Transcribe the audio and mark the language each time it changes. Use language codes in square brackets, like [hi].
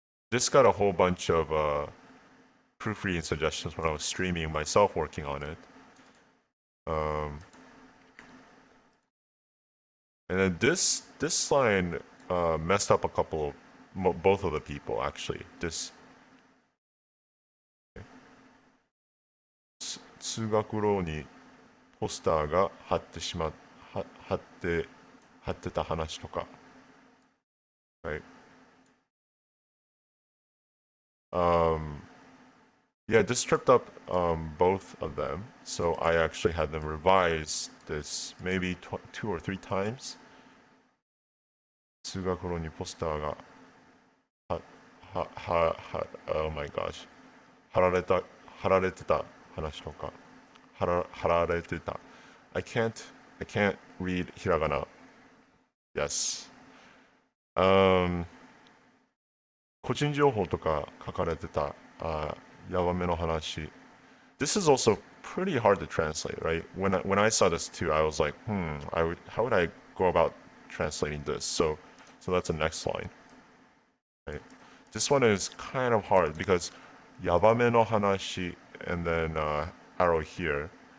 [en] This got a whole bunch of proofreading suggestions when I was streaming myself working on it. And then this line messed up a couple of both of the people actually. This [ja] 通学路にポスターが貼ってた話とか。 [en] Right. Yeah, this tripped up both of them. So I actually had them revise this maybe 2 or 3 times. [ja] 通学路にポスターが [en] oh my gosh. [ja] 貼られてた話とか。貼られてた。 [en] I can't read hiragana. Yes. [ja] 個人情報とか書かれてたヤバめの話. [en] This is also pretty hard to translate, right? When I saw this too, I was like, how would I go about translating this? So that's the next line. Right? This one is kind of hard because [ja] yabame no hanashi [en] and then arrow here.